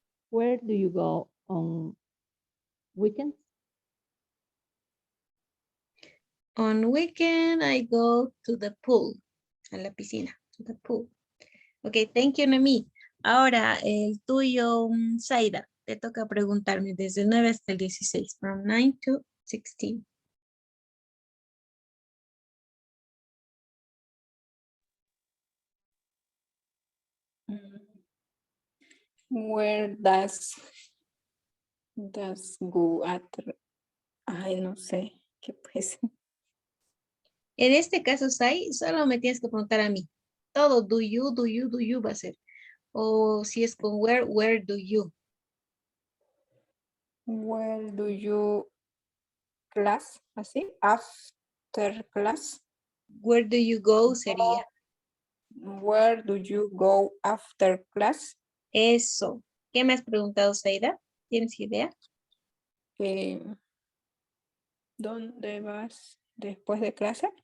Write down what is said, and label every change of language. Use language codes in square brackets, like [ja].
[en] Where do you go on weekends? On weekend, I go to the pool, [es] a la piscina, [en] to the pool. Ok, thank you, Noemí. [es] Ahora, el tuyo, Zaida, te toca preguntarme desde el 9 hasta el 16, [en] from 9 to 16. Where does go at? [es] Ay, no sé. ¿Qué pues? En este caso, Sai, solo me tienes que preguntar a mí. Todo, do you va a ser. O si es con where do you. [en] Where do you class? ¿Así? After class. Where do you go sería. Where do you go after class? [es] Eso. ¿Qué me has preguntado, Saida? ¿Tienes idea? ¿Dónde vas después de clase?